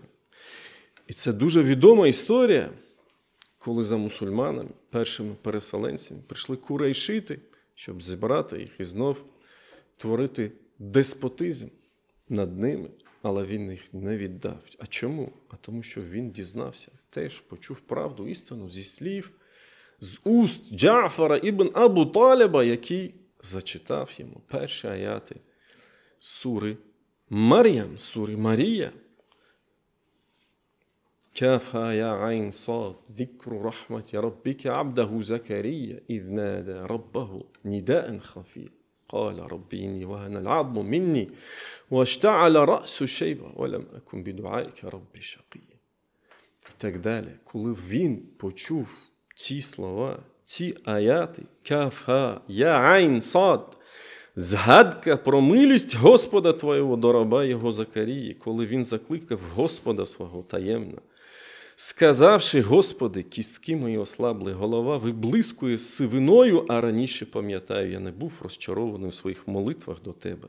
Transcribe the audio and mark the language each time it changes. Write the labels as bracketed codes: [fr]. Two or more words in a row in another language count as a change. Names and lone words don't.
[uk] І це дуже відома історія, коли за мусульманами, першими переселенцями, прийшли курейшити, щоб зібрати їх і знов творити деспотизм над ними, але він їх не віддав. А чому? А тому, що він дізнався, теж почув правду, істину зі слів, з уст Джафара ібн Абу Таліба, який зачитав йому перші аяти сури Мар'ям, сури Марія. [ar] كافها يا عين صاد ذكر رحمة ربك عبده زكريا إذ نادى ربه نداء خفيا قال ربي إني وهن العظم مني واشتعل رأس شيبة ولم أكن بدعائك ربي شقيا. [uk] І так далі. Коли він почув ці слова, ці аяти, [ar] كاف ها يا عين صاد, [uk] згадка про милість Господа твого до раба його Закарії, коли він закликав Господа свого таємно, сказавши: Господи, кістки мої ослабли, голова виблискує сивиною, а раніше, пам'ятаю, я не був розчарований у своїх молитвах до Тебе.